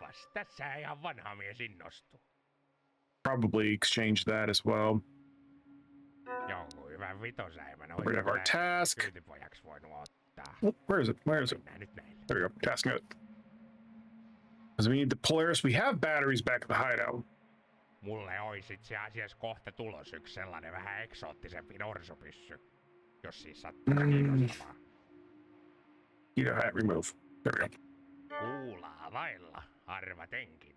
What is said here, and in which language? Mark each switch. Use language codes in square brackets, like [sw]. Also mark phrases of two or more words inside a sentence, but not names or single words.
[en] Probably exchange that as well. We have our task. Oh, where is it? Where is it? There we go. Task note. Because we need the Polaris. We have batteries back at the hideout. [fi] Mulle ois itse asiassa kohta tulos yksi sellainen vähän eksoottisempi norsupyssy, jos siis sattuu kiinnostavaa. [en] Keto hat remove. There we go. [fi] Kuulaa vailla, arvatenkin.